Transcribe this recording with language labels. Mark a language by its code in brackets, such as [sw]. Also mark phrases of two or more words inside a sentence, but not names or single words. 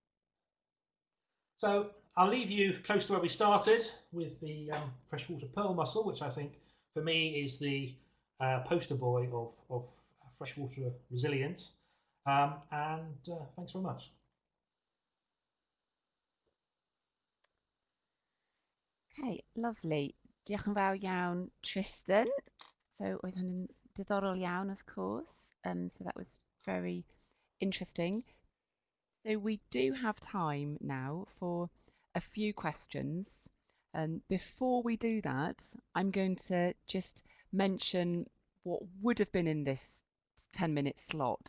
[en] So I'll leave you close to where we started with the freshwater pearl mussel, which I think for me is the poster boy of freshwater resilience. Thanks very much. Okay, lovely. [cy] Diolch yn fawr iawn, Tristan. So oedd hynny'n diddorol iawn, [en] of course. So that was very interesting. So we do have time now for a few questions. And before we do that, I'm going to just mention what would have been in this 10-minute slot.